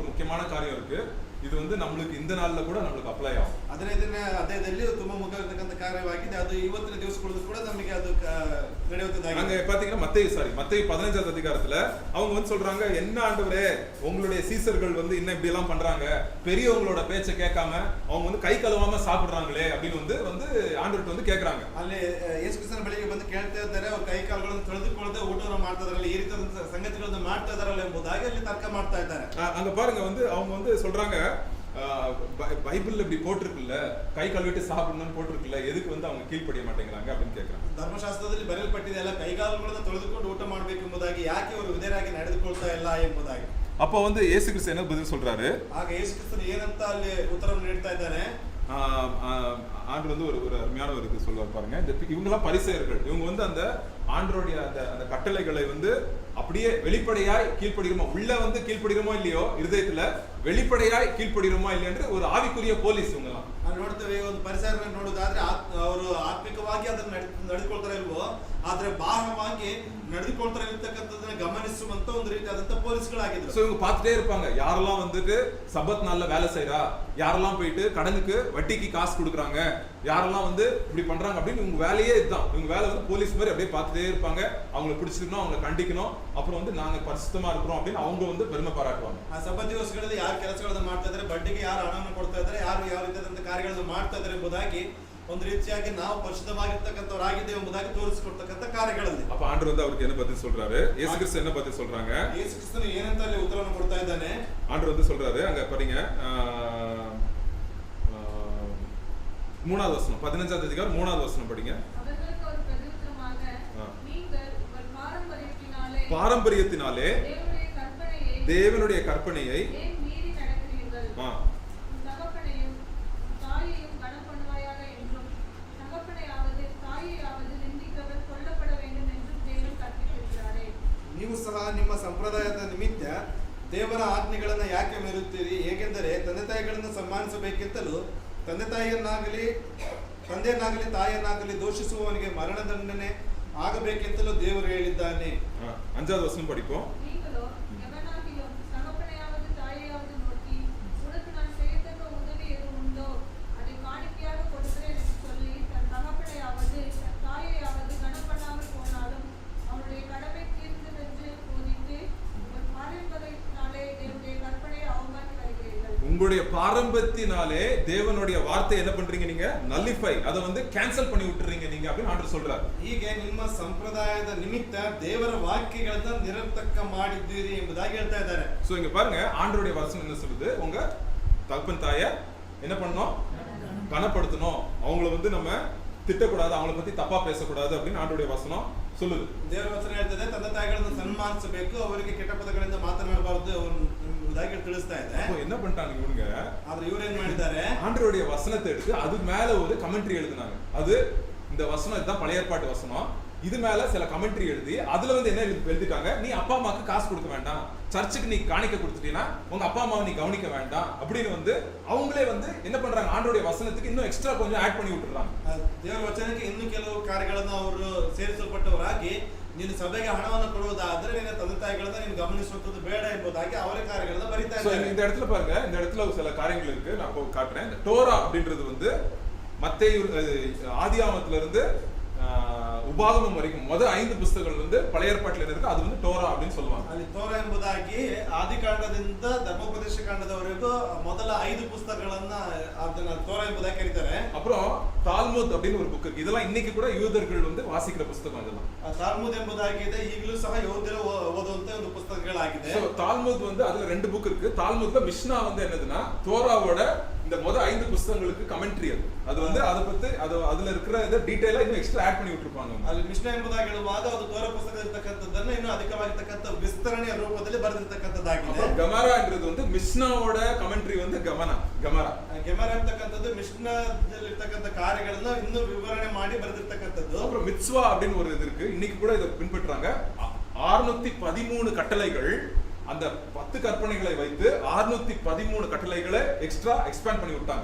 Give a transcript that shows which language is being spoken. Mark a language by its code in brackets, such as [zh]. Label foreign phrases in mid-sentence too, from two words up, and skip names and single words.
[ta] முக்கியமான காரியம் இருக்கு. இது வந்து நம்மளுக்கு இந்த நாள்ல கூட நம்மளுக்கு ಅಪ್ಲೈ ಆகும். [kn] ಅದೇದಲ್ಲಿ ತುಂಬಾ ಮುಖ್ಯವಾಗಿರತಕ್ಕಂತ ಕಾರ್ಯವಾಗಿದೆ. ಅದು ಇವತ್ತಿನ ದಿವಸಗಳಲ್ಲೂ ಕೂಡ ನಮಗೆ ಅದು ನಡೆಯುತ್ತದೆ. [ta] அங்க பாத்தீங்கன்னா மத்தேயு 15வது அதிகாரத்துல அவங்க வந்து சொல்றாங்க, என்ன ஆண்டவரே உங்களுடைய சீசர்கள் வந்து இன்னும் இப்படி எல்லாம் பண்றாங்க, பெரியவங்களோட பேச்சை கேட்காம அவங்க வந்து கை கழுவாம சாப்பிடுறாங்களே அப்படின்னு வந்து ஆண்டவர்கிட்ட வந்து கேக்குறாங்க. [kn] ಅಲ್ಲಿ ಯೇಸು ಕ್ರಿಸ್ತನ ಬಳಿಗೆ ಬಂದು ಕೇಳ್ತಾ ಇದ್ದಾರೆ, ಅವ್ರ ಕೈ ಕಾಲುಗಳನ್ನು ತೊಳೆದುಕೊಳ್ಳದೆ ಊಟವನ್ನು ಮಾಡ್ತಾ ಇದಾರಲ್ಲ, ಈ ರೀತಿಯ ಸಂಗತಿಗಳನ್ನು ಮಾಡ್ತಾ ಇದಾರಲ್ಲ ಎಂಬುದಾಗಿ ಅಲ್ಲಿ ತರ್ಕ ಮಾಡ್ತಾ ಇದ್ದಾರೆ. [ta] அங்க பாருங்க வந்து அவங்க வந்து சொல்றாங்க, பைபிள்ல இப்படி போட்டிருக்குல்ல, கை கழுவிட்டு சாப்பிடணும்னு போட்டிருக்குல்ல, எதுக்கு வந்து அவங்க கீழ்ப்படிய மாட்டேங்கிறாங்க அப்படின்னு கேட்கறாங்க. [kn] ಧರ್ಮಶಾಸ್ತ್ರದಲ್ಲಿ ಬರೆಯಲ್ಪಟ್ಟಿದೆ ಅಲ್ಲ, ಕೈಕಾಲುಗಳನ್ನು ತೊಳೆದುಕೊಂಡು ಊಟ ಮಾಡಬೇಕು ಎಂಬುದಾಗಿ, ಯಾಕೆ ಅವರು ವಿಧೇಯರಾಗಿ ನಡೆದುಕೊಳ್ತಾ ಇಲ್ಲ ಎಂಬುದಾಗಿ. [ta] அப்போ வந்து இயேசு கிறிஸ்து என்ன பதில் சொல்றாரு? [kn] ಆಗ ಯೇಸು ಕ್ರಿಸ್ತನು ಏನಂತ ಅಲ್ಲಿ ಉತ್ತರವನ್ನು ನೀಡ್ತಾ ಇದ್ದಾನೆ. [ta] ஆண்டு வந்து ஒரு அருமையான ஒரு இது சொல்லுவார் பாருங்க. இவங்கெல்லாம் பரிசேயர்கள், இவங்க வந்து அந்த ஆண்டவருடைய அந்த கட்டளைகளை வந்து அப்படியே வெளிப்படையாய் கீழ்ப்படுகிறோமோ, உள்ள வந்து கீழ்ப்படுகிறோமோ இல்லையோ, இருதயத்துல வெளிப்படையாய் கீழ்ப்படுகிறோமா இல்லையென்று ஒரு ஆவிக்குரிய போலீஸ் இவங்கெல்லாம். [kn] ನೋಡ್ತೇವೆ, ಒಂದು ಪರಿಸರವನ್ನು ನೋಡೋದಾದ್ರೆ ಅವರು ಆತ್ಮಿಕವಾಗಿ ಅದನ್ನು ನಡೆದುಕೊಳ್ತಾರೆ ಇಲ್ವೋ, ಆದ್ರೆ ಬಾಹ್ಯವಾಗಿ ನಡೆದುಕೊಳ್ತಾರೆ ಇರ್ತಕ್ಕಂಥದ್ದನ್ನ ಗಮನಿಸುವಂತ ಒಂದು ರೀತಿಯಾದಂತ ಪೊಲೀಸ್ಗಳಾಗಿದ್ರು. [ta] சோ இவங்க பார்த்துட்டே இருப்பாங்க, யாரெல்லாம் வந்துட்டு சபத் நாள்ல வேலை செய்யறா, யாரெல்லாம் போயிட்டு கடனுக்கு வட்டிக்கு காசு கொடுக்குறாங்க, யாரெல்லாம் வந்து இப்படி பண்றாங்க அப்படின்னு இவங்க வேலையே இதுதான். இவங்க வேலை வந்து போலீஸ் மாதிரி அப்படியே பார்த்துட்டே இருப்பாங்க. அவங்களை பிடிச்சிக்கணும், அவங்களை கண்டிக்கணும், அப்புறம் வந்து நாங்க பரிசுத்தமா இருக்கிறோம் அப்படின்னு அவங்க வந்து பெருமை பாராட்டுவாங்க. [kn] ಆ ಸಬ್ಬತ್ ದಿವಸಗಳಲ್ಲಿ ಯಾರು ಕೆಲಸಗಳನ್ನು ಮಾಡ್ತಾ ಇದ್ದಾರೆ, ಬಡ್ಡಿಗೆ ಯಾರು ಹಣವನ್ನು ಕೊಡ್ತಾ ಇದ್ದಾರೆ, ಯಾರು ಯಾವ ರೀತಿಯಾದಂತ ಕಾರ್ಯಗಳನ್ನು ಮಾಡ್ತಾ ಇದ್ದಾರೆ ಎಂಬುದಾಗಿ ಒಂದು ರೀತಿಯಾಗಿ ನಾವು ಪರಿಶುದ್ಧವಾಗಿರ್ತಕ್ಕಂಥವರಾಗಿದ್ದೇವೆ ಎಂಬುದಾಗಿ ತೋರಿಸಿಕೊಡ್ತಕ್ಕಂಥ ಕಾರ್ಯಗಳಲ್ಲಿ. [ta] அப்ப ஆண்டவர் வந்து அவருக்கு என்ன பதில் சொல்றாரு? இயேசு கிறிஸ்து என்ன பதில் சொல்றாங்க? [kn] இயேசு கிறிஸ்து ಏನಂತ ಅಲ್ಲಿ ಉತ್ತರವನ್ನು ಕೊಡ್ತಾ ಇದ್ದಾನೆ. [ta] ஆண்டவர் வந்து சொல்றாரு, அங்க பாருங்க 3வது வசனம், 15வது அதிகாரம் 3வது வசனம் படிங்க. அவர்களுக்கு ஒரு பிரதியுத்தரமாக, நீங்கள் உங்கள் பாரம்பரியத்தினாலே தேவனுடைய கற்பனையை ஏன் மீறி நடக்கிறீர்கள்? தகப்பனையும் தாயையும் கனம் பண்ணுவாயாக என்றும், தகப்பனையாவது தாயையாவது நிந்திக்கிறவர் கொல்லப்பட வேண்டும் என்றும் தேவன் கற்பித்திருக்கிறாரே. [kn] ನೀವು ಸಹ ನಿಮ್ಮ ಸಂಪ್ರದಾಯದ ನಿಮಿತ್ತ ದೇವರ ಆಜ್ಞೆಗಳನ್ನು ಯಾಕೆ ಮೀರುತ್ತೀರಿ? ಏಕೆಂದರೆ ತಂದೆ ತಾಯಿಗಳನ್ನು ಸನ್ಮಾನಿಸಬೇಕೆಂತಲೂ ತಂದೆಯನ್ನಾಗಲಿ ತಾಯಿಯನ್ನಾಗಲಿ ದೋಷಿಸುವವನಿಗೆ ಮರಣದಂಡನೆ ಆಗಬೇಕೆಂತಲೂ ದೇವರು ಹೇಳಿದ್ದಾನೆ. [ta] 5வது வசனம் படிப்போம். நீங்களோ எவனாகிலும் தகப்பனையாவது தாயையாவது நோக்கி, உனக்கு நான் செய்யத்தக்க உதவி எது உண்டோ அதை காணிக்கையாக கொடுக்கிறேன் என்று சொல்லி, தன் தகப்பனையாவது தன் தாயையாவது கனம் பண்ணாமல் போனாலும் அவனுடைய கடமை தீர்ந்ததென்று போதித்து உங்கள் பாரம்பரியத்தினாலே தேவனுடைய கற்பனையை அவமாக்கி வருகிறீர்கள். உங்களுடைய பாரம்பரியத்தினாலே தேவனுடைய வார்த்தை என்ன பண்றீங்க? நீங்க நல்லிஃபை, அதை வந்து கேன்சல் பண்ணி விட்டுறீங்க நீங்க அப்படின்னு ஆண்டவர் சொல்றாரு. [kn] ಹೀಗೆ ನಿಮ್ಮ ಸಂಪ್ರದಾಯದ ನಿಮಿತ್ತ ದೇವರ ವಾಕ್ಯಗಳನ್ನ ನಿರರ್ಥಕ ಮಾಡಿದ್ದೀರಿ ಎಂಬುದಾಗಿ ಹೇಳ್ತಾ ಇದ್ದಾರೆ. [ta] சோ இங்க பாருங்க, ஆண்டவருடைய வசனம் என்ன சொல்லுது? உங்க தகப்பன் தாயை என்ன பண்ணணும்? கனப்படுத்தணும், அவங்கள வந்து நம்ம திட்டக்கூடாது, அவங்கள பத்தி தப்பா பேசக்கூடாது அப்படின்னு ஆண்டவருடைய வசனம் சொல்லுது. [kn] ದೇವರ ವಚನ ಹೇಳ್ತದೆ, ತಂದೆ ತಾಯಿಗಳನ್ನು ಸನ್ಮಾನಿಸಬೇಕು, ಅವರಿಗೆ ಕೆಟ್ಟ ಪದಗಳಿಂದ ಮಾತನಾಡಬಾರದು ಎಂಬುದಾಗಿ ತಿಳಿಸ್ತಾ ಇದೆ. [ta] என்ன பண்ணிட்டாங்க இவங்க? [kn] ಆದ್ರೆ ಇವರು ಏನ್ ಮಾಡಿದ್ದಾರೆ? [ta] ஆண்டவருடைய வசனத்தை எடுத்து அது மேல ஒரு கமெண்ட்ரி எழுதினாங்க. அது இந்த வசனம் இதுதான் பழைய ஏற்பாட்டு வசனம், இது மேல சில கமெண்ட்ரி எழுதி அதுல வந்து என்ன எழுதிட்டாங்க? நீ அப்பா அம்மாக்கு காசு கொடுக்க வேண்டாம், சர்ச்சுக்கு நீ காணிக்க கொடுத்துட்டீங்கன்னா உங்க அப்பா அம்மாவை நீ கவனிக்க வேண்டாம் அப்படின்னு வந்து அவங்களே வந்து என்ன பண்றாங்க? ஆண்டவருடைய வசனத்துக்கு இன்னும் எக்ஸ்ட்ரா கொஞ்சம் ஆட் பண்ணி விட்டுறாங்க. [kn] ದೇವರ ವಚನಕ್ಕೆ ಇನ್ನೂ ಕೆಲವು ಕಾರ್ಯಗಳನ್ನು ಅವರು ಸೇರಿಸಲ್ಪಟ್ಟವರಾಗಿ, ನೀನು ಸಭೆಗೆ ಹಣವನ್ನು ಕೊಡುವುದಾದ್ರೆ ನಿನ್ನ ತಂದೆ ತಾಯಿಗಳನ್ನ ನೀನು ಗಮನಿಸುವಂತದ್ದು ಬೇಡ ಎಂಬುದಾಗಿ ಅವರೇ ಕಾರ್ಯಗಳನ್ನ ಬರೀತಾ ಇದ್ದಾರೆ. [ta] இந்த இடத்துல பாருங்க, இந்த இடத்துல சில காரியங்கள் இருக்கு, நான் காட்டுறேன். இந்த டோரா அப்படின்றது வந்து மத்தேயு ஆதியாகமத்துல இருந்து உபாகமம் வரைக்கும் முதல் 5 புத்தகங்கள் வந்து பழைய ஏற்பாட்டில் இருக்கு, அது வந்து டோரா அப்படின்னு சொல்லுவாங்க. [kn] ಅಲ್ಲಿ ತೋರಾ ಎಂಬುದಾಗಿ ಆದಿಕಾಂಡದಿಂದ ಧರ್ಮೋಪದೇಶ ಕಾಂಡದವರೆಗೂ ಮೊದಲ 5 ಪುಸ್ತಕಗಳನ್ನ ಅದನ್ನ ತೋರಾ ಎಂಬುದಾಗಿ ಕರೀತಾರೆ. [ta] அப்புறம் தால்முத் அப்படின்னு ஒரு புக் இருக்கு, இதெல்லாம் இன்னைக்கு கூட யூதர்கள் வந்து வாசிக்கிற புத்தகம். இதெல்லாம் [kn] ತಾಲ್ಮುದ್ ಎಂಬುದಾಗಿದೆ, ಈಗಲೂ ಸಹ ಯಹೂದ್ಯರು ಓದುವಂತ ಒಂದು ಪುಸ್ತಕಗಳಾಗಿದೆ. [ta] தால்முத் வந்து அதுல 2 புக் இருக்கு. தால்முத்ல மிஷ்னா வந்து என்னதுன்னா தோராவோட இந்த முதல் 5 புத்தகங்களுக்கு கமெண்ட்ரி. அது வந்து அதை பத்தி அதுல இருக்கிற டீடைலா இன்னும் [en] extra add [ta] பண்ணி விட்டுருப்பாங்க. [kn] ಅಲ್ಲಿ ಮಿಷ್ನಾ ಎಂಬುದಾಗಿ ಹೇಳುವಾಗ ಅದು ತೋರಾ ಪುಸ್ತಕ ಇರತಕ್ಕಂಥದ್ದನ್ನ ಇನ್ನೂ ಅಧಿಕವಾಗಿರ್ತಕ್ಕಂಥ ವಿಸ್ತರಣೆಯ ರೂಪದಲ್ಲಿ ಬರೆದಿರ್ತಕ್ಕಂಥದ್ದಾಗಿದೆ. [ta] ಗಮರಾன்றது வந்து மிஷ்னாவோட கமெண்ட்ரி வந்து கமரா. [kn] ಗೆಮರಾ ಅಂತಕ್ಕಂಥದ್ದು ಮಿಷ್ನಾದಲ್ಲಿ ಇರ್ತಕ್ಕಂಥ ಕಾರ್ಯಗಳನ್ನ ಇನ್ನೂ ವಿವರಣೆ ಮಾಡಿ ಬರೆದಿರ್ತಕ್ಕಂಥದ್ದು. [ta] அப்புறம் மித்வா அப்படின்னு ஒரு இது இருக்கு, இன்னைக்கு கூட இதை பின்பற்றுறாங்க. 613 கட்டளைகள், அந்த 10 கற்பனைகளை வைத்து 613 கட்டளைகளை [en] extra expand [ta] பண்ணி விட்டாங்க.